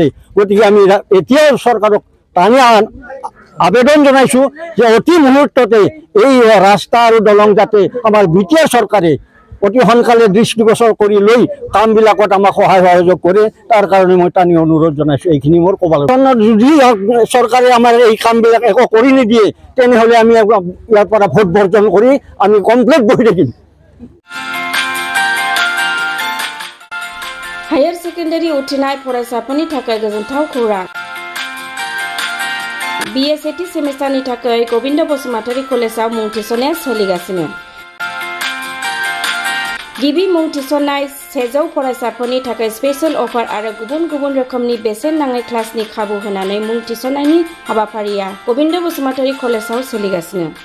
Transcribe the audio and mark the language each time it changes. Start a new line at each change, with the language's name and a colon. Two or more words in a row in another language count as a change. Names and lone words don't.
Assamese: গতিকে আমি এতিয়াও চৰকাৰক টানি আবেদন জনাইছোঁ যে অতি মুহূৰ্ততে এই ৰাস্তা আৰু দলং যাতে আমাৰ BTR চৰকাৰে অতি সোনকালে দৃষ্টিগোচৰ কৰি লৈ কামবিলাকত আমাক সহায় সহযোগ কৰে, তাৰ কাৰণে মই টানি অনুৰোধ জনাইছোঁ। এইখিনি মোৰ ক'ব লাগে। যদি চৰকাৰে আমাৰ এই কামবিলাক একো কৰি নিদিয়ে তেনেহ'লে আমি ইয়াৰ পৰা ভোট বৰ্জন কৰি আমি কমপ্লিট বহি থাকিম।
Bodo: हायर सेकेन्डारि उथ्रिनाय फरायसाफोरनि थाखाय गोजोनथाव खौरां। BA सेथि सेमिस्टारनि थाखाय गोविन्द बसुमतारी कलेजाव मुं थिसननाया सोलिगासिनो। गिबि मुं थिसननाय 100 फरायसाफोरनि थाखाय स्पेशल अफार आरो गुबुन गुबुन रोखोमनि बेसेन नाङै क्लासनि खाबु होनानै मुं थिसननायनि हाबाफारिया गोविन्द बसुमतारी कलेजाव सोलिगासिनो।